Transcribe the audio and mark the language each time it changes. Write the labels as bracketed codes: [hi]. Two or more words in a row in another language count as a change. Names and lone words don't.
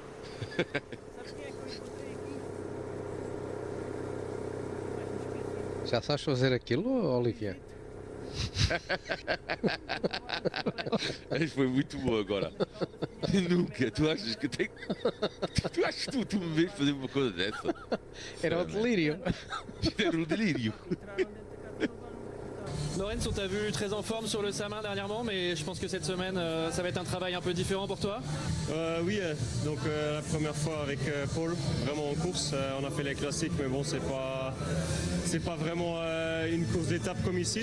[pt] Já sabes fazer aquilo, Olivia? Mas foi muito bom agora. Nunca. Tu achas que tem. Tu achas que tu me vês fazer uma coisa dessa? Era o delírio. Era o delírio. [fr] Lorenz, on t'a vu très en forme sur le Samin dernièrement, mais je pense que cette semaine, ça va être un travail un peu différent pour toi. Oui, donc la première fois avec Paul, vraiment en course. On a fait les classiques, mais bon, c'est pas vraiment une course d'étape comme ici.